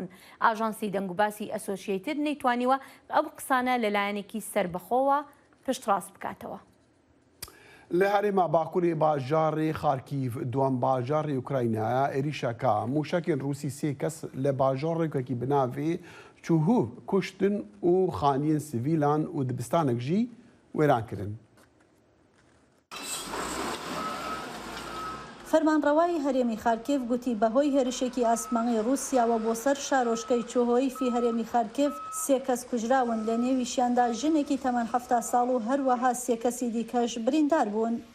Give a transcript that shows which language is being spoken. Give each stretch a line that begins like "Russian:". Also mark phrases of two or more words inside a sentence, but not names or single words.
Central Kurdish: ئاژانسی دەنگوباسی ئەسۆسیێتد نەیتوانیوە ئەو قسانە لەلایەنێکی سربەخۆوە پشتڕاست بکاتەوە.
Kurdish: لە هەرێما باکووری باژارێ خارکیڤ دوام باژاری ئوکراینایە عێریشەکە موشکên رووسی سێ کەس لە باژۆڕێکێکی بناوێ چوهوو کوشتن و خانیên سڤیلان و دبستانێک jî wêran kirin.
Central Kurdish: فەرمانڕەوای هەرێمی خارکێڤ گوتی بەهۆی هێرشێکی ئاسمانی رووسیاوە بۆ سەر شارۆشکەی چۆهۆیفی هەرێمی خارکێڤ سێ کەس کوژراون لە نێویشیاندا ژنێکی تەمەن 70 ساڵ و هەروەها سێ کەسی دیکەش بریندار بوون.